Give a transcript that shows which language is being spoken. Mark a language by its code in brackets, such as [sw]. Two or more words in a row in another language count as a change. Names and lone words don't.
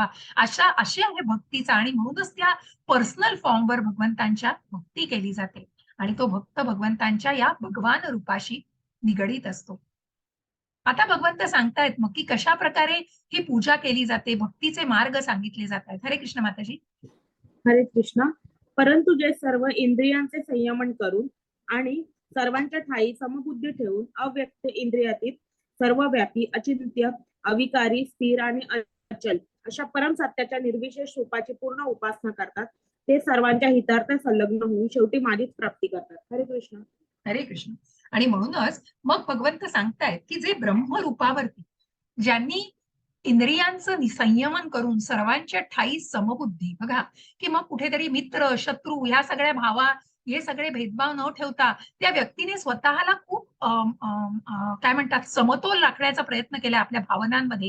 [mr] अशी आहे भक्तीचा आणि म्हणूनच त्या [en] personal formवर [mr] भगवंतांच्या भक्ती केली जाते. आणि तो भक्त भगवंतांच्या या भगवान रूपाशी निगडीत असतो. आता भगवंत सांगतायत मग की कशा प्रकारे ही पूजा केली जाते, भक्तीचे मार्ग सांगितले जात आहेत. हरे कृष्ण माताजी. हरे कृष्ण. परंतु जे सर्व इंद्रियांचे संयमन करून आणि सर्वांच्या ठायी समबुद्धी ठेवून अव्यक्त इंद्रियातीत सर्वव्यापी अचिंत्य अविकारी स्थिर आणि अचल अशा परम सत्याच्या निर्विशेष रूपाची पूर्ण उपासना करतात, ते सर्वांच्या हितार्थ संलग्न होऊन शेवटी माझीच प्राप्ती करतात. हरे कृष्ण. हरे कृष्ण. आणि म्हणूनच मग भगवंत सांगतायत की जे ब्रह्मरूपावरती ज्यांनी इंद्रियांचं संयमन करून सर्वांच्या ठायी समबुद्धी, बघा की मग कुठेतरी मित्र शत्रू ह्या सगळ्या भावा, हे सगळे भेदभाव न ठेवता त्या व्यक्तीने स्वतःला खूप काय म्हणतात, समतोल राखण्याचा प्रयत्न केला आपल्या भावनांमध्ये.